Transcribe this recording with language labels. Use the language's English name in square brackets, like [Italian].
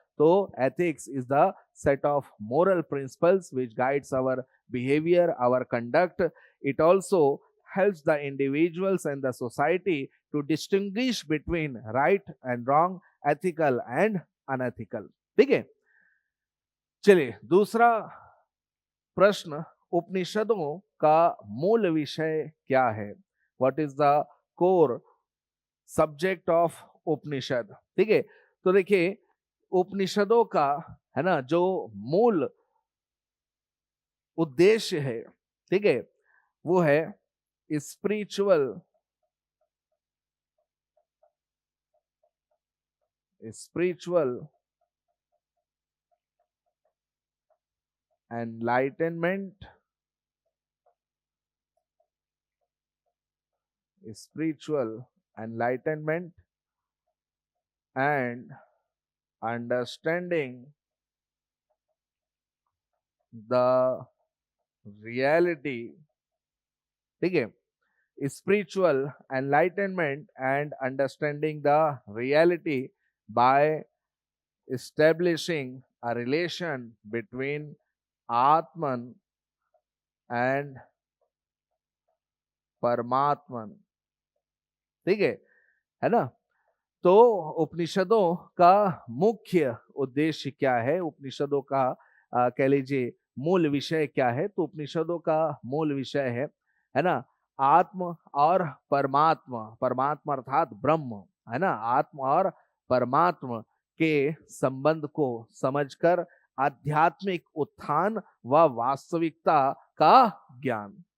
[English] तो ethics is the set of moral principles which guides our behaviour, our conduct. It also helps the individuals and the society to distinguish between right and wrong, ethical and unethical। [Hindi] ठीक है, चलिए दूसरा प्रश्न, उपनिषदों का मूल विषय क्या है, [English] What is the core subject of Upanishad. [Hindi] ठीक है, तो देखिए उपनिषदों का, है ना, जो मूल उद्देश्य है, ठीक है, वो है spiritual [English] Spiritual enlightenment, spiritual enlightenment and understanding the reality. [Hindi] ठीक है, [English] spiritual enlightenment and understanding the reality by establishing a relation between Atman and Paramatman. [Hindi] ठीक है ना। तो उपनिषदों का मुख्य उद्देश्य क्या है, उपनिषदों का कह लीजिए मूल विषय क्या है, तो उपनिषदों का मूल विषय है ना, आत्म और परमात्मा, परमात्मा अर्थात ब्रह्म, है ना, आत्म और परमात्मा के संबंध को समझकर आध्यात्मिक उत्थान व वास्तविकता का ज्ञान।